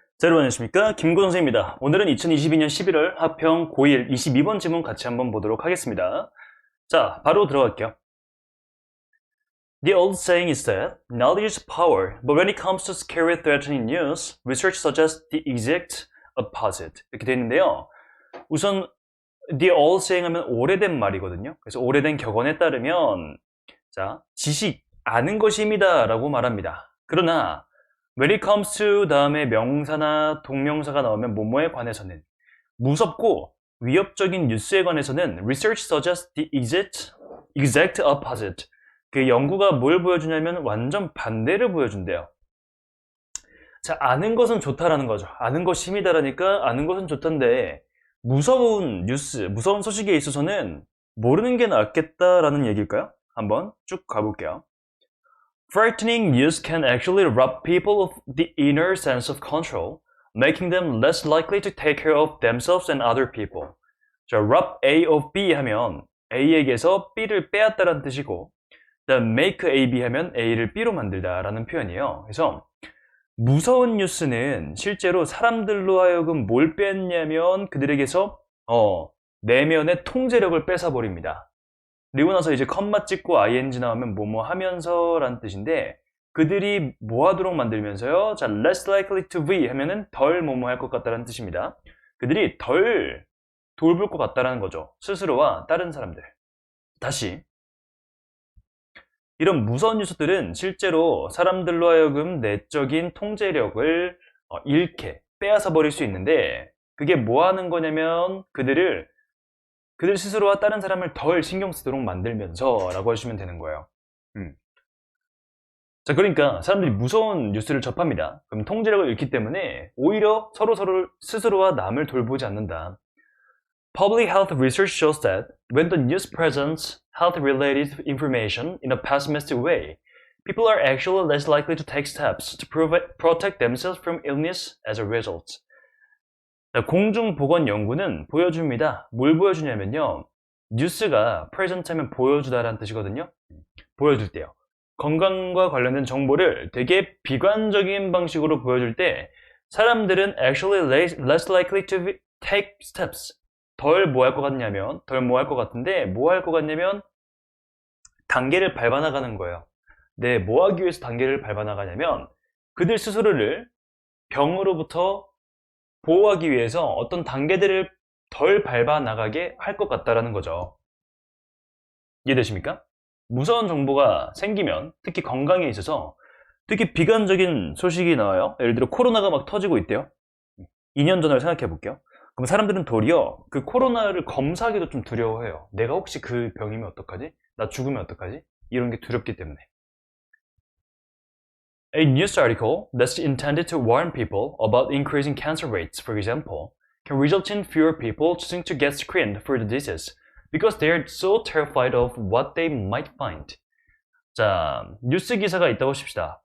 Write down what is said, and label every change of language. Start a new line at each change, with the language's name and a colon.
Korean: 자, 여러분 안녕하십니까? 김고 선생입니다. 오늘은 2022년 11월 하평 고1 22번 지문 같이 한번 보도록 하겠습니다. 자, 바로 들어갈게요.
English: The old saying is that knowledge is power, but when it comes to scary threatening news, research suggests the exact opposite.
Korean: 이렇게 되어 있는데요. 우선
English: the old saying
Korean: 하면 오래된 말이거든요. 그래서 오래된 격언에 따르면 자, 지식, 아는 것입니다 라고 말합니다. 그러나
English: when it comes to
Korean: 다음에 명사나 동명사가 나오면 뭐뭐에 관해서는 무섭고 위협적인 뉴스에 관해서는
English: research suggests the exact opposite.
Korean: 그 연구가 뭘 보여주냐면 완전 반대를 보여준대요. 자, 아는 것은 좋다라는 거죠. 아는 것입니다라니까 아는 것은 좋던데 무서운 뉴스, 무서운 소식에 있어서는 모르는 게 낫겠다라는 얘기일까요? 한번 쭉 가볼게요.
English: Frightening news can actually rob people of the inner sense of control, making them less likely to take care of themselves and other people.
Korean: 자,
English: rob A of B
Korean: 하면 A에게서 B를 빼앗다라는 뜻이고,
English: make A B
Korean: 하면 A를 B로 만들다라는 표현이에요. 그래서 무서운 뉴스는 실제로 사람들로 하여금 뭘 뺐냐면 그들에게서 내면의 통제력을 뺏어버립니다. 그리고 나서 이제 컴마 찍고 ing 나오면 뭐뭐 하면서 라는 뜻인데 그들이 뭐 하도록 만들면서요. 자,
English: less likely to be
Korean: 하면은 덜 뭐뭐 할 것 같다는 뜻입니다. 그들이 덜 돌볼 것 같다는 거죠. 스스로와 다른 사람들. 다시 이런 무서운 뉴스들은 실제로 사람들로 하여금 내적인 통제력을 잃게 빼앗아 버릴 수 있는데 그게 뭐 하는 거냐면 그들 스스로와 다른 사람을 덜 신경 쓰도록 만들면서 라고 하시면 되는 거예요. 자, 그러니까 사람들이 무서운 뉴스를 접합니다. 그럼 통제력을 잃기 때문에 오히려 서로 스스로와 남을 돌보지 않는다.
English: Public health research shows that when the news presents health-related information in a pessimistic way, people are actually less likely to take steps to protect themselves from illness as a result.
Korean: 공중보건 연구는 보여줍니다. 뭘 보여주냐면요. 뉴스가 present 하면 보여주다라는 뜻이거든요. 보여줄 때요. 건강과 관련된 정보를 되게 비관적인 방식으로 보여줄 때 사람들은
English: actually less likely to take steps.
Korean: 덜 뭐 할 것 같냐면 뭐 할 것 같냐면 단계를 밟아나가는 거예요. 네, 뭐 하기 위해서 단계를 밟아나가냐면 그들 스스로를 병으로부터 보호하기 위해서 어떤 단계들을 덜 밟아나가게 할 것 같다라는 거죠. 이해되십니까? 무서운 정보가 생기면 특히 건강에 있어서 특히 비관적인 소식이 나와요. 예를 들어 코로나가 막 터지고 있대요. 2년 전을 생각해 볼게요. 그럼 사람들은 도리어 그 코로나를 검사하기도 좀 두려워해요. 내가 혹시 그 병이면 어떡하지? 나 죽으면 어떡하지? 이런 게 두렵기 때문에.
English: A news article that's intended to warn people about increasing cancer rates, for example, can result in fewer people choosing to get screened for the disease because they are so terrified of what they might find.
Korean: 자, 뉴스 기사가 있다고 칩시다.